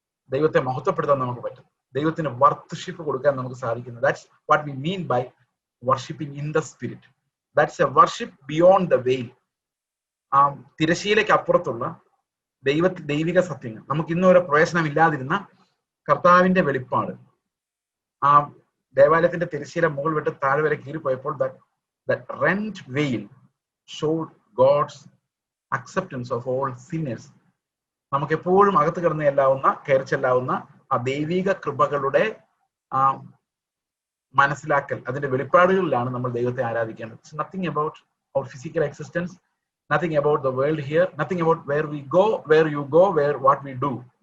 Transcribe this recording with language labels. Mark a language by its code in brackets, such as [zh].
[ml] ദൈവത്തെ മഹത്വപ്പെടുത്താൻ നമുക്ക് പറ്റും, ദൈവത്തിന് വർഷിപ്പ് കൊടുക്കാൻ നമുക്ക് സാധിക്കുന്നത്. [en] That's what we mean by worshipping in the spirit. That's a worship beyond the veil. [ml] ആ തിരശ്ശീലയ്ക്ക് അപ്പുറത്തുള്ള ദൈവിക സത്യങ്ങൾ, നമുക്ക് ഇന്നുവരെ പ്രവേശനമില്ലാതിരുന്ന കർത്താവിന്റെ വെളിപ്പാട്. ആ ദേവാലയത്തിന്റെ തിരശ്ശീല മുകൾ വിട്ട് താഴെ വരെ കീറിപ്പോയപ്പോൾ [en] that rent veil showed God's acceptance of all sinners. [ml] നമുക്ക് എപ്പോഴും അകത്ത് കിടന്ന് കയറി ചെല്ലാവുന്ന ആ ദൈവിക കൃപകളുടെ ആ മനസ്സിലാക്കൽ, അതിന്റെ വെളിപ്പാടുകളിലാണ് നമ്മൾ ദൈവത്തെ ആരാധിക്കേണ്ടത്. [en] Nothing about our physical existence, nothing about the world here, nothing about where we go, where you go, where what we do.